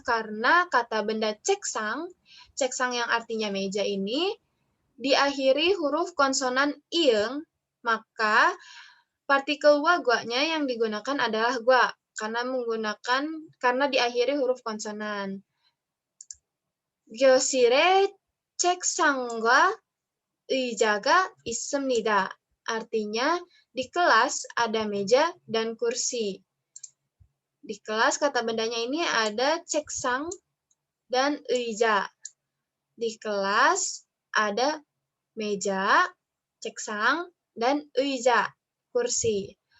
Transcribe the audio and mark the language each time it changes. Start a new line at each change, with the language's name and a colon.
Indonesian: Karena kata benda ceksang yang artinya meja ini, diakhiri huruf konsonan ing, maka partikel wa-gua-nya yang digunakan adalah gua, karena diakhiri huruf konsonan.
Korean: 교실에 책상과 의자가 있습니다.
Indonesian: Artinya, di kelas ada meja dan kursi. Di kelas kata bendanya ini ada ceksang dan 의자. Di kelas ada meja, ceksang, dan 의자, kursi.